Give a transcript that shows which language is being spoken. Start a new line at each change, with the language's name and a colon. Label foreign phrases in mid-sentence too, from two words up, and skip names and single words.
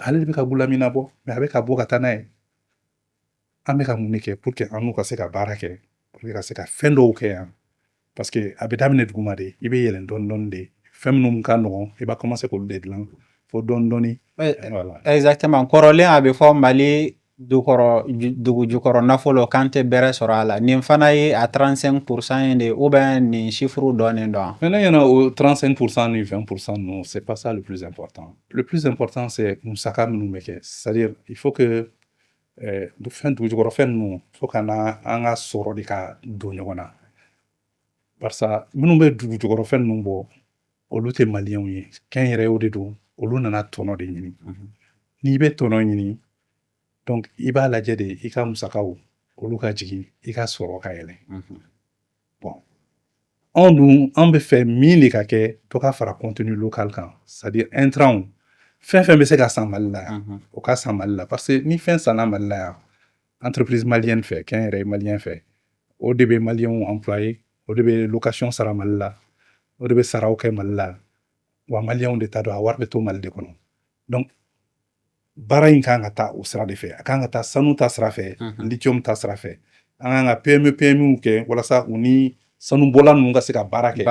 Bambara: Ale de bɛ ka Gulamina bɔ mais a bɛ ka bɔ ka taa n'a ye an bɛ ka mun de kɛ
French: pour que
Bambara: an n'u ka se ka baara kɛ
French: pour que
Bambara: ka se ka fɛn dɔw kɛ yan
French: parce que
Bambara: a bɛ daminɛ duguma de i bɛ yɛlɛn dɔɔni de fɛn minnu ka nɔgɔn i b'a commencer k'olu de dilan fo dɔɔni.
French: Voilà exactement
Bambara: kɔrɔlen a bɛ fɔ Mali dugu jukɔrɔ nafolo kan tɛ bɛrɛ sɔrɔ a la nin fana ye a 35% ye de
French: ou bien
Bambara: nin chiffre dɔɔnin dɔn.
French: Mais
Bambara: ne ɲɛna o 35% ni 20%
French: non c'est pas ça le plus important. Le plus important c'est
Bambara: musaka minnu bɛ kɛ
French: c'est-à-dire il faut que
Bambara: dugu jukɔrɔ fɛn ninnu fo ka na an ka sɔrɔ de ka don ɲɔgɔn na barisa minnu bɛ dugu jukɔrɔ fɛn ninnu bɔ olu tɛ maliyɛnw ye kɛnyɛrɛyew de don olu nana tɔnɔ de ɲini n'i bɛ tɔnɔ ɲini donc i b'a lajɛ de i ka musakaw olu ka jigin i ka sɔrɔ ka yɛlɛ bon anw bɛ fɛ min de ka kɛ dɔ ka fara
French: contenu local
Bambara: kan
French: c'est-à-dire intrant
Bambara: fɛn bɛ se ka san Mali la yan o ka san Mali la
French: parce que
Bambara: ni fɛn sanna Mali la yan
French: entreprise malienne
Bambara: fɛ kɛnyɛrɛye maliyɛn fɛ o de bɛ maliyɛnw employé o de bɛ location sara Mali la o de bɛ saraw kɛ Mali la wa maliyɛnw de ta don a wari bɛ to Mali de kɔnɔ donc baara in kan ka taa o sira de fɛ a kan ka taa sanu ta sira fɛ lithium ta sira fɛ an kan ka PMU kɛ walasa u ni sanubɔla ninnu ka se ka baara kɛ